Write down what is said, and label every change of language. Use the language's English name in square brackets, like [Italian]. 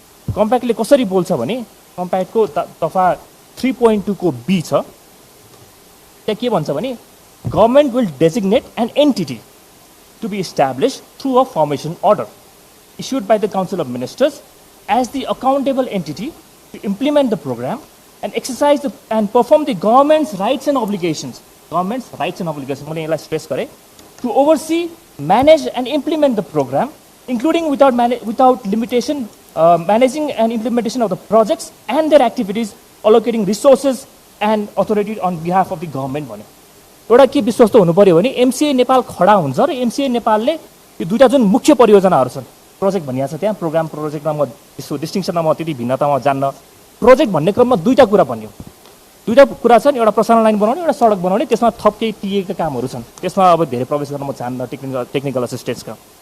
[Nepali] कम्प्याक्टले कसरी बोल्छ भने कम्प्याक्टको दफा 3.2 को बी छ, त्यहाँ के भन्छ भने [English] Government will designate an entity to be established through a formation order issued by the Council of Ministers as the accountable entity to implement the program and exercise and perform the government's rights and obligations. Government's rights and obligations. [Nepali] मैले यसलाई stress गरेँ, [English] to oversee, manage and implement the program, including without limitation, managing and implementation of the projects and their activities, allocating resources and authority on behalf of the government भन्यो। [Nepali] एउटा के विश्वस्त हुनु पर्यो भने एमसिए नेपाल खडा हुन्छ र एमसिए नेपालले यो दुईटा जुन मुख्य परियोजनाहरू छन्, प्रोजेक्ट भनिएको छ त्यहाँ, प्रोग्राम प्रोजेक्टमा म यसो डिस्टिङसनमा म त्यति भिन्नतामा जान्न। प्रोजेक्ट भन्ने क्रममा दुईटा कुरा भन्यो, दुईटा कुरा छन्, एउटा प्रसारण लाइन बनाउने, एउटा सडक बनाउने, त्यसमा थप केही टिएका कामहरू छन्, त्यसमा अब धेरै प्रवेश गर्न म चाहन्न टेक्निकल असिस्टेन्सका।